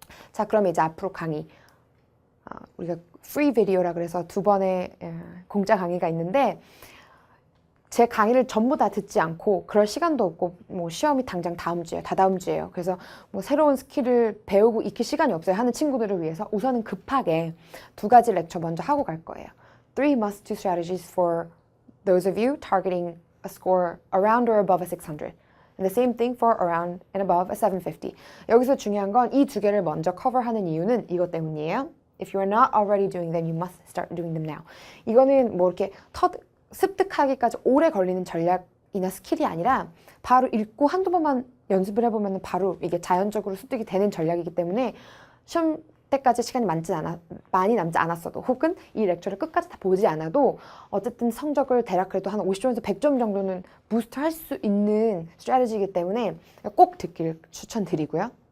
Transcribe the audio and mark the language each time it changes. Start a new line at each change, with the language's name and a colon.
Korean: 자, 그럼 이제 앞으로 강의. 우리가 free video라 그래서 2번의 공짜 강의가 있는데 제 강의를 전부 다 듣지 않고 그럴 시간도 없고 뭐 시험이 당장 다음 주에 다다음 주에요. 그래서 뭐 새로운 스킬을 배우고 익힐 시간이 없어요 하는 친구들을 위해서 우선은 급하게 2가지 렉처 먼저 하고 갈 거예요.
English: 3 must-do strategies for those of you targeting a score around or above a 600. And the same thing for around and above a 750.
Korean: 여기서 중요한 건 이 2개를 먼저 커버하는 이유는 이것 때문이에요.
English: If you are not already doing them, you must start doing them now.
Korean: 이거는 뭐 이렇게 습득하기까지 오래 걸리는 전략이나 스킬이 아니라 바로 읽고 한두 번만 연습을 해보면 바로 이게 자연적으로 습득이 되는 전략이기 때문에 시험 때까지 시간이 많이 남지 않았어도 혹은 이 렉처를 끝까지 다 보지 않아도 어쨌든 성적을 대략 그래도 한 50점에서 100점 정도는 부스트 할 수 있는 스트래티지이기 때문에 꼭 듣기를 추천드리고요.